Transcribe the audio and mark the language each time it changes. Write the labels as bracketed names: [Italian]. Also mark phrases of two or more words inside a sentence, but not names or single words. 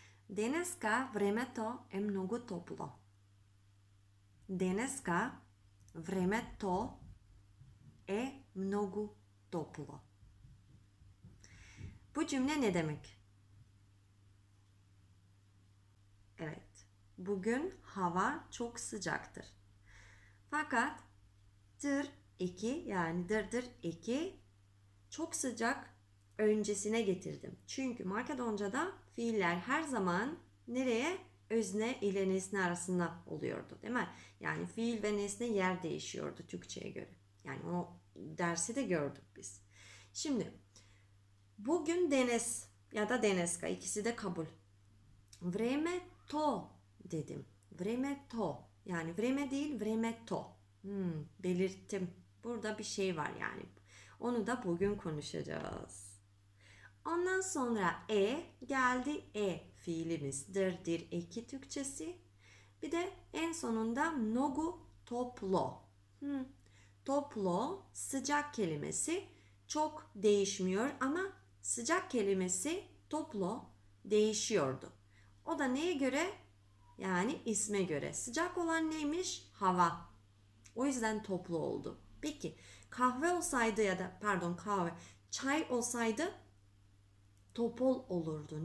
[Macedonian] Dneska времето е много топло. Dneska времето е много топло. [Turkish] Bu cümle ne demek? Evet. Bugün hava çok sıcaktır. Fakat tır eki yani dırdır eki çok sıcak öncesine getirdim. Çünkü Makedonca'da fiiller her zaman nereye? Özne ile nesne arasında oluyordu, değil mi? Yani fiil ve nesne yer değişiyordu Türkçe'ye göre. Yani o dersi de gördük biz. Şimdi bugün deniz ya da Dneska ikisi de kabul. [Macedonian] Време то [Turkish] dedim. [Macedonian] Време то. [Turkish] Yani vreme değil [Macedonian] време то. [Turkish] Belirttim. Burada bir şey var yani. Onu da bugün konuşacağız. Ondan sonra geldi fiilimiz. Dir eki Türkçesi. Bir de en sonunda [Macedonian] много топло. [Turkish] Toplo sıcak kelimesi çok değişmiyor ama sıcak kelimesi toplo değişiyordu. O da neye göre? Yani isme göre. Sıcak olan neymiş? Hava. O yüzden toplu oldu. Peki kahve olsaydı ya da çay olsaydı topol olurdu.